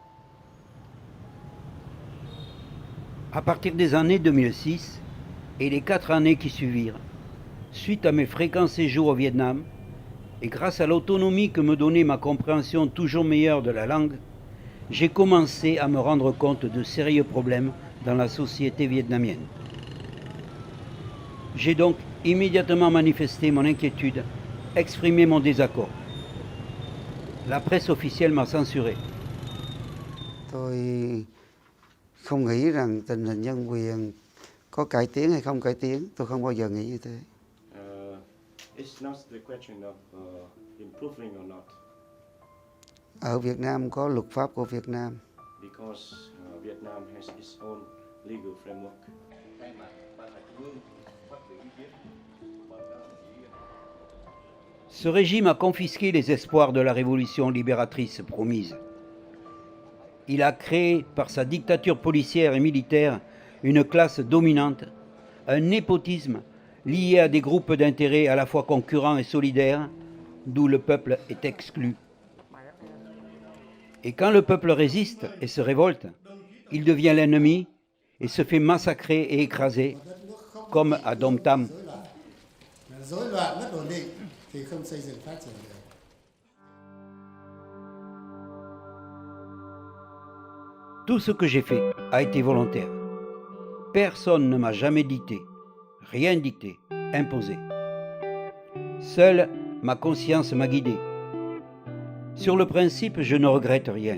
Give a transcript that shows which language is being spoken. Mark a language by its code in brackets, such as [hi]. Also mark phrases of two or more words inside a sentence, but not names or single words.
[fr] À partir des années 2006 et les 4 années qui suivirent, suite à mes fréquents séjours au Vietnam, et grâce à l'autonomie que me donnait ma compréhension toujours meilleure de la langue, j'ai commencé à me rendre compte de sérieux problèmes dans la société vietnamienne. J'ai donc immédiatement manifesté mon inquiétude, exprimé mon désaccord. La presse officielle m'a censuré. [vi] Tôi không nghĩ rằng tình hình nhân quyền có cải tiến hay không cải tiến, tôi không bao giờ nghĩ như thế. [en] It's not the question of improving or not. [vi] Ở Việt Nam có luật pháp của Việt Nam. [en] Because Vietnam has its own legal framework. [fr] Ce régime a confisqué les espoirs de la révolution libératrice promise. Il a créé, par sa dictature policière et militaire, une classe dominante, un népotisme lié à des groupes d'intérêts à la fois concurrents et solidaires, d'où le peuple est exclu. Et quand le peuple résiste et se révolte, il devient l'ennemi et se fait massacrer et écraser, comme à Dom Tam. [vi] Rối loạn mất ổn định thì không xây dựng phát triển được. [fr] Tout ce que j'ai fait a été volontaire. Personne ne m'a jamais dicté, rien dicté, imposé. Seule ma conscience m'a guidé. Sur le principe, je ne regrette rien.